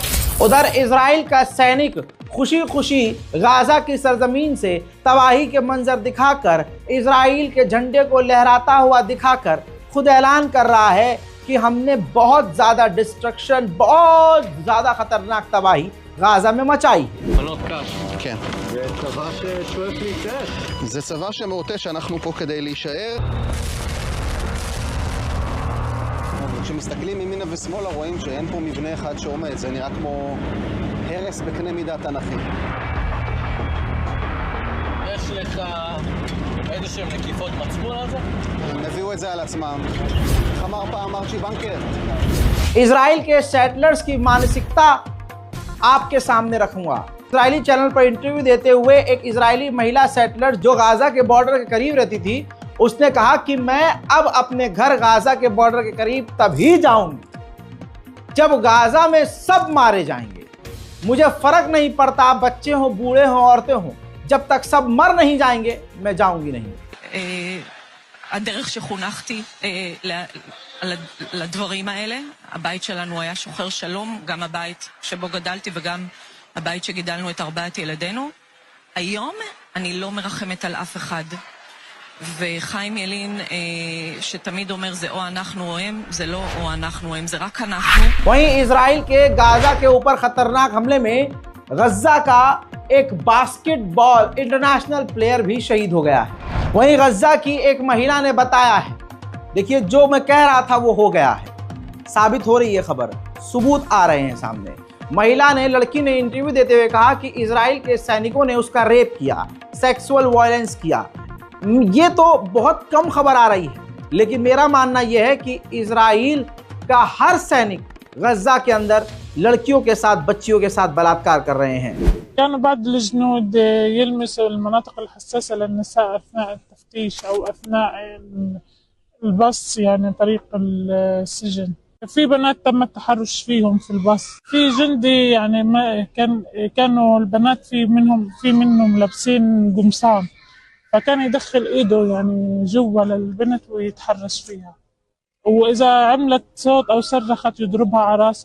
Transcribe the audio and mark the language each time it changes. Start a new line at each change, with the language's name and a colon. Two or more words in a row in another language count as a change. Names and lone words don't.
Hindi: उधर इजराइल का सैनिक खुशी खुशी गाजा की सरजमीन से तबाही के मंजर दिखाकर, इजराइल के झंडे को लहराता हुआ दिखाकर खुद ऐलान कर रहा है कि हमने बहुत ज़्यादा डिस्ट्रक्शन, बहुत ज़्यादा खतरनाक तबाही गाजा में मचाई है।
Hebrew: כן. זה צבא ששואף להתעש. זה צבא שמעוטה שאנחנו פה כדי להישאר. כשמסתכלים ימינה ושמאלה רואים שאין פה מבנה אחד שעומד, זה נראה כמו הרס בקנה מידה תנכי. יש לך איזשהם נקיפות מצפון על זה? הם הביאו את זה על עצמם. איך אמר פעם ארצ'י בנקר?
Hindi: इजराइल के सेटलर्स की मानसिकता आपके सामने रखूंगा। इजरायली चैनल पर इंटरव्यू देते हुए एक इजरायली महिला सेटलर जो गाजा के बॉर्डर के करीब रहती थी, उसने कहा कि मैं अब अपने घर गाजा के बॉर्डर के करीब तभी जाऊंगी जब गाजा में सब मारे जाएंगे। मुझे फर्क नहीं पड़ता बच्चे हों, बूढ़े हों, औरतें हों, जब तक सब मर नहीं जाएंगे मैं जाऊंगी नहीं।
Hebrew: הדרך שחונכתי לדברים האלה, הבית שלנו היה שוחר שלום, גם הבית שבו גדלתי וגם הבית שגידלנו את 4 ילדינו. היום אני לא מרחמת על אף אחד. וחיים ילין שתמיד אומר זה או אנחנו או הם, זה לא או אנחנו או הם, זה רק אנחנו.
Hindi: वहीं इजराइल के गाजा के ऊपर खतरनाक हमले में गज्जा का एक
English: basketball international player
Hindi: भी शहीद हो गया है। वहीं गज्जा की एक महिला ने बताया है, देखिए जो मैं कह रहा था वो हो गया है, साबित हो रही है खबर, सबूत आ रहे हैं सामने। महिला ने, लड़की ने इंटरव्यू देते हुए कहा कि इजराइल के सैनिकों ने उसका रेप किया,
English: sexual violence
Hindi: किया। ये तो बहुत कम खबर आ रही है, लेकिन मेरा मानना यह है कि इजराइल का हर सैनिक गज्जा के अंदर लड़कियों के साथ, बच्चियों के साथ बलात्कार कर रहे हैं।
Arabic: كان بعض الجنود يلمسوا المناطق الحساسة للنساء أثناء التفتيش أو أثناء البص، يعني طريق السجن. في بنات تم التحرش فيهم في البص. في جندي يعني ما كانوا البنات في منهم لابسين قمصان، فكان يدخل إيده يعني جوا للبنت ويتحرش فيها، وإذا عملت صوت أو صرخت يضربها على راس.